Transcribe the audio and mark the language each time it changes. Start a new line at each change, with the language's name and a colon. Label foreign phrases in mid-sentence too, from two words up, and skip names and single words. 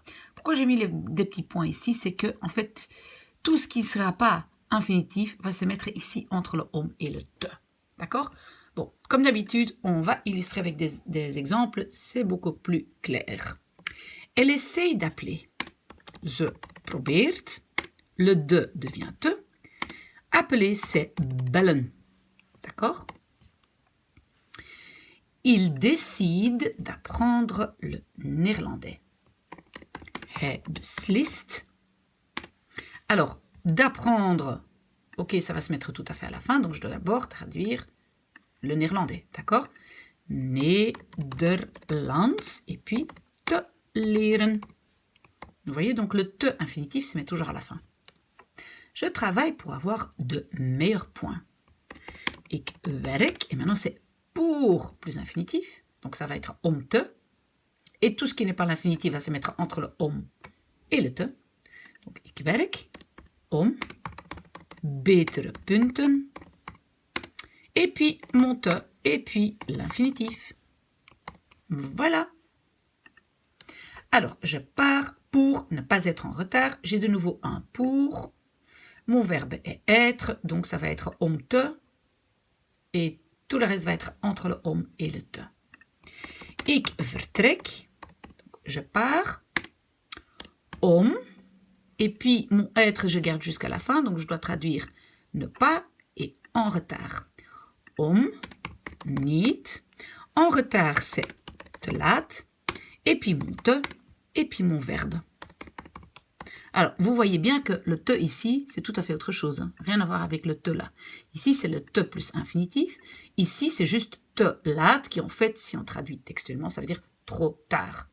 French: Pourquoi j'ai mis des petits points ici? C'est que, en fait, tout ce qui ne sera pas infinitif va se mettre ici entre le et le te. D'accord? Bon, comme d'habitude, on va illustrer avec des exemples, c'est beaucoup plus clair. Elle essaye d'appeler.
Dutch: Ze probeert.
French: Le de devient te. Appeler, c'est bellen. D'accord? Il décide d'apprendre le néerlandais.
Dutch: Hij beslist.
French: Alors, d'apprendre, ok, ça va se mettre tout à fait à la fin, donc je dois d'abord traduire le néerlandais, d'accord?
Dutch: Nederlands,
French: et puis
Dutch: te leren.
French: Vous voyez, donc le te infinitif se met toujours à la fin. Je travaille pour avoir de meilleurs points.
Dutch: Ik werk,
French: et maintenant c'est pour plus infinitif, donc ça va être
Dutch: om te,
French: et tout ce qui n'est pas l'infinitif va se mettre entre le om et le te.
Dutch: Donc ik werk om betere punten,
French: et puis mon te, et puis l'infinitif. Voilà. Alors, je pars pour ne pas être en retard. J'ai de nouveau un pour. Mon verbe est être, donc ça va être
Dutch: om te.
French: Et tout le reste va être entre le om et le te.
Dutch: Ik vertrek.
French: Donc, je pars. Om. Et puis, mon être, je garde jusqu'à la fin. Donc, je dois traduire ne pas et en retard.
Dutch: Om. Niet.
French: En retard, c'est
Dutch: te laat.
French: Et puis mon te. Et puis mon verbe. Alors, vous voyez bien que le te ici, c'est tout à fait autre chose. Hein. Rien à voir avec le te là. Ici, c'est le te plus infinitif. Ici, c'est juste
Dutch: te laat,
French: qui en fait, si on traduit textuellement, ça veut dire trop tard.